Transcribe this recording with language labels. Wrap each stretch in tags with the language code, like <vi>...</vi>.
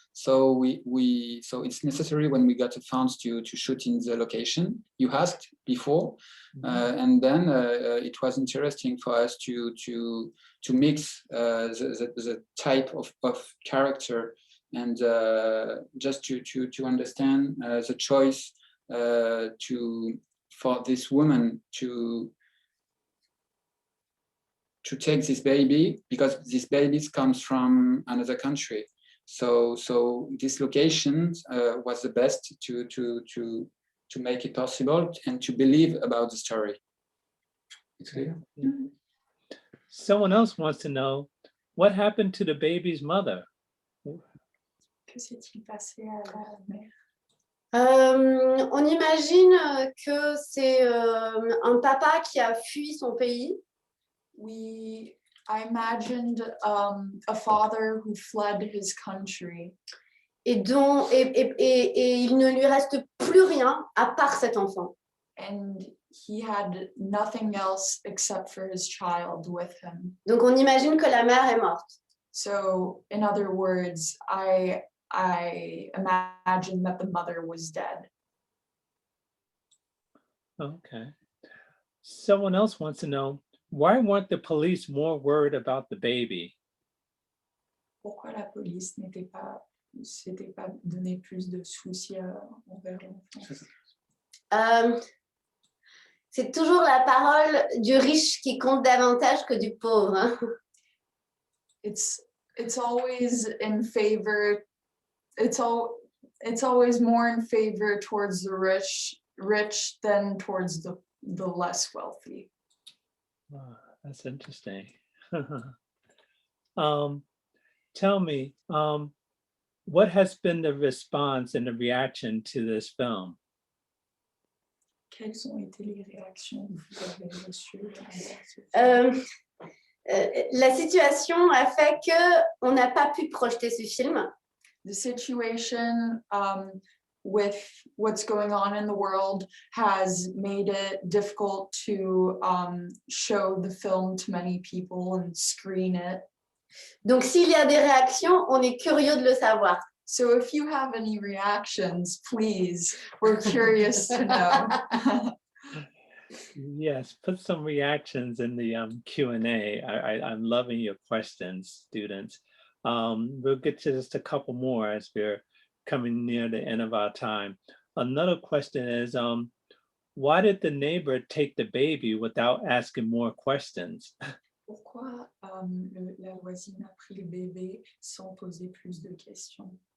<en>So so it's necessary when we got the funds to shoot in the location you asked before, and then it was interesting for us to mix the type of character and just to understand the choice for this woman to take this baby, because this baby comes from another country. So this location was the best to make it possible and to believe about the story. It's clear? Mm-hmm. Someone else wants to know, what happened to the baby's mother?</en> <fr>Que s'est-il passé à la mère? On imagine que c'est un papa qui a fui son pays.</fr> <en>I imagined a father who fled his country.</en> <fr>Et il ne lui reste plus rien à part cet enfant.</fr> <en>And he had nothing else except for his child with him.</en> <fr>Donc on imagine que la mère est morte.</fr> <en>So in other words, I imagine that the mother was dead. Okay. Someone else wants to know, why weren't the police more worried about the baby?</en> <fr>Pourquoi la police s'était pas donné plus de soucis envers l'enfant? C'est toujours la parole du riche qui compte davantage que du pauvre. Hein?</fr> <en>It's always in favor. It's always more in favor towards the rich than towards the less wealthy. Oh, that's interesting. Tell me, what has been the response and the reaction to this film?</en> <fr>Quelles ont été les réactions que vous avez reçues? La situation a fait qu'on n'a pas pu projeter ce film.</fr> <en>The situation with what's going on in the world has made it difficult to show the film to many people and screen it.</en> <fr>Donc, s'il y a des réactions, on est curieux de le savoir.</fr> <en>So if you have any reactions, please, we're curious to know. Yes, put some reactions in the Q&A. I'm loving your questions, students. We'll get to just a couple more as we're coming near the end of our time. another question is, why did the neighbor take the baby without asking more questions?</en> <fr>Pourquoi la voisine a pris le bébé sans poser plus de questions?</fr>